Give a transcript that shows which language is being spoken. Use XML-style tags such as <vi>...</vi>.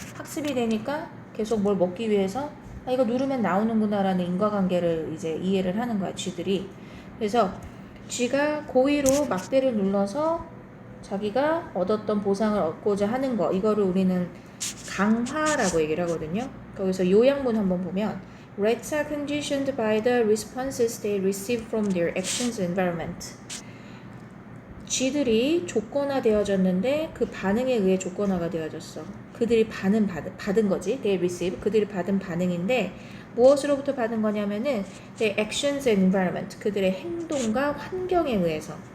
<ko>학습이 되니까 계속 뭘 먹기 위해서 이거 누르면 나오는구나라는 인과관계를 이제 이해를 하는 거야, 쥐들이. 그래서 쥐가 고의로 막대를 눌러서 자기가 얻었던 보상을 얻고자 하는 거, 이거를 우리는 강화라고 얘기를 하거든요. 거기서 요약문 한번 보면</ko> <en>Rats are conditioned by the responses they receive from their actions environment.</en> <ko>쥐들이 조건화되어졌는데 그 반응에 의해 조건화가 되어졌어. 그들이 받은 거지.</ko> <en>They receive.</en> <ko>그들이 받은 반응인데 무엇으로부터 받은 거냐면은</ko> <en>their actions and environment.</en> <ko>그들의 행동과 환경에 의해서.</ko>